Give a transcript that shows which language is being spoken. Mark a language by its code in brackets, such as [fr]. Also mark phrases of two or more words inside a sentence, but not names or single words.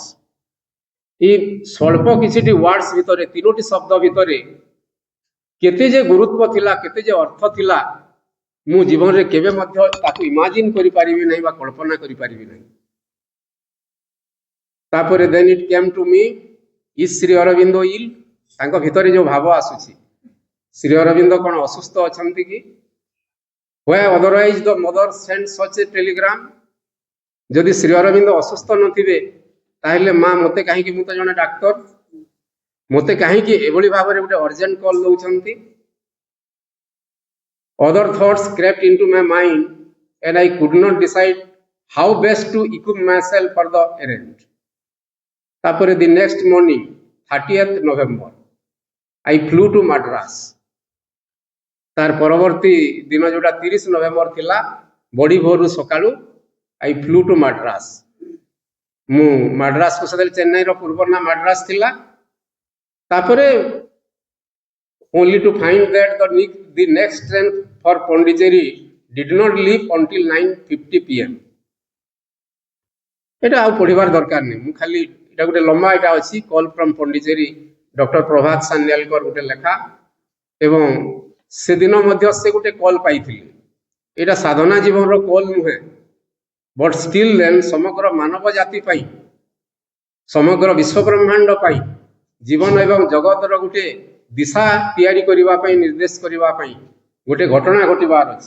[or] এই ସ୍ୱଳ୍ପ କିଛିଟି ୱାର୍ଡସ୍ ଭିତରେ 3ଟି ଶବ୍ଦ ଭିତରେ କେତେ ଯେ ଗୁରୁତ୍ୱ ଥିଲା, କେତେ ଯେ ଅର୍ଥ ଥିଲା, ମୁଁ ଜୀବନରେ କେବେ ମଧ୍ୟ ତାକୁ ଇମାଜିନ୍ କରିପାରିବି ନାହିଁ ବା କଳ୍ପନା କରିପାରିବି ନାହିଁ। [en] ତାପରେ then it came to me, is Sri Aurobindo ill? [or] ତାଙ୍କ ଭିତରେ ଯୋଉ ଭାବ ଆସୁଛି, ଶ୍ରୀ ଅରବିନ୍ଦ କ'ଣ ଅସୁସ୍ଥ ଅଛନ୍ତି କି? [en] Why otherwise the mother sent such a telegram? [or] ଯଦି ଶ୍ରୀ ଅରବିନ୍ଦ ଅସୁସ୍ଥ ନଥିବେ ତାହେଲେ ମା ମୋତେ କାହିଁକି, ମୁଁ ତ ଜଣେ ଡାକ୍ତର, ମୋତେ କାହିଁକି ଏଭଳି ଭାବରେ ଗୋଟେ [en] urgent call [or] ଦଉଛନ୍ତି? [en] Other thoughts crept into my mind and I could not decide how best to equip myself for the errand. ତାପରେ the next morning 30th November I flew to Madras. [or] ତାର ପରବର୍ତ୍ତୀ ଦିନ ଯୋଉଟା 30 ନଭେମ୍ବର ଥିଲା, ବଡି ଭୋରରୁ ସକାଳୁ [en] I flew to Madras. [or] ମୁଁ ମାଡ୍ରାସକୁ ସେତେବେଳେ ଚେନ୍ନାଇର ପୂର୍ବ ନାଁ ମାଡ୍ରାସ ଥିଲା। [en] ତାପରେ only to find that the next train for Pondicherry did not leave until 9:50 PM. [or] এটা ଆଉ ପଢିବାର ଦରକାର ନାହିଁ, ମୁଁ ଖାଲି এটা ଗୋଟେ ଲମ୍ବା এটা ଅଛି [en] call from Pondicherry, [or] ଡକ୍ଟର ପ୍ରଭାତ ସାନ୍ୟାଲଙ୍କର ଗୋଟେ ଲେଖା ଏବଂ ସେଦିନ ମଧ୍ୟ ସେ ଗୋଟେ କଲ୍ ପାଇଥିଲେ। ଏଇଟା ସାଧନା ଜୀବନର କଲ୍ ନୁହେଁ, [en] but still then [or] ସମଗ୍ର ମାନବ ଜାତି ପାଇଁ, ସମଗ୍ର ବିଶ୍ୱବ୍ରହ୍ମାଣ୍ଡ ପାଇଁ, ଜୀବନ ଏବଂ ଜଗତର ଗୋଟେ ଦିଶା ତିଆରି କରିବା ପାଇଁ, ନିର୍ଦ୍ଦେଶ କରିବା ପାଇଁ ଗୋଟେ ଘଟଣା ଘଟିବାର ଅଛି।